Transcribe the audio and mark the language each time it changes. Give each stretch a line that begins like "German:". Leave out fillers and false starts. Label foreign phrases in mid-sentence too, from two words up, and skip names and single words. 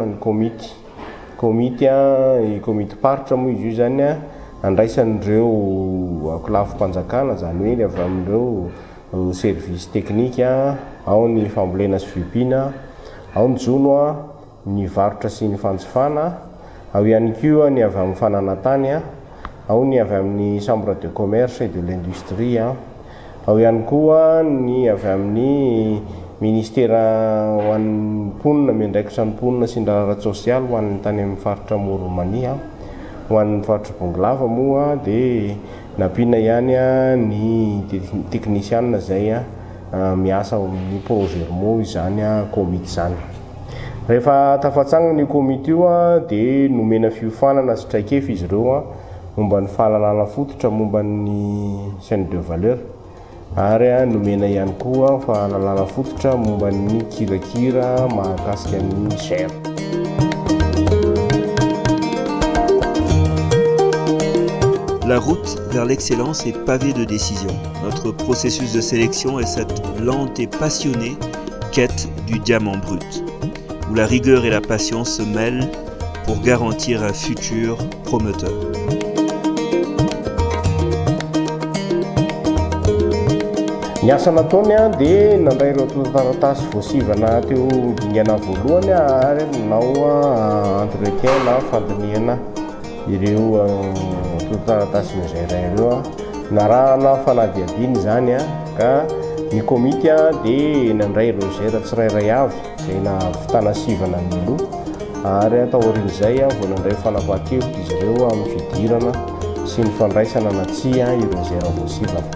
Malagasy: ny komity paritra moa izy io zany andraisan'ireo akolafo-mpanjakana zany hoe avy amin'ireo service teknika, ao ny fambolena sy fiompiana, ao ny jono, ny varotra sy ny fanjifana, ao ihany koa ny avy amin'ny fananantany, ao ny avy amin'ny
French: chambre de commerce et de l'industrie,
Malagasy: ao ihany koa ny avy amin'ny ministera ho an'ny mponina miandraikitra ny mponina sy ny raharaha sosialy ho an'ny tany amin'ny faritra Moronmania. Ho an'ny faritra Bonglava moa dia nampiana ihany ny teknisianina izay miasa amin'ny Progermo izany komity izany. Rehefa tafatsangana io komity io dia nomena fiofanana sy traikefa izy ireo momba ny fahalalana fototra momba ny
French: chaîne de valeur
Malagasy: ary nomena ihany koa fahalalana fototra momba ny kirakira mahakasika ny Ozer.
French: La route vers l'excellence est pavée de décisions. Notre processus de sélection est cette lente et passionnée quête du diamant brut, où la rigueur et la passion se mêlent pour garantir un futur prometteur.
Malagasy: Ny asa nataony dia nandray ireo taratasy voasivana teo dingana voalohany ary nanao entretien na fandiniana ireo taratasy Ozer ireo narahana fanadiadiny zany ka ny komity dia nandray ireo Ozer tsirairay avy izay nahavitana sivana miloha ary atao aorian'izay vao nandray fanapahan-kevitra izy ireo amin'ny fidirana sy ny fandraisana na tsy ireo Ozer voasivana.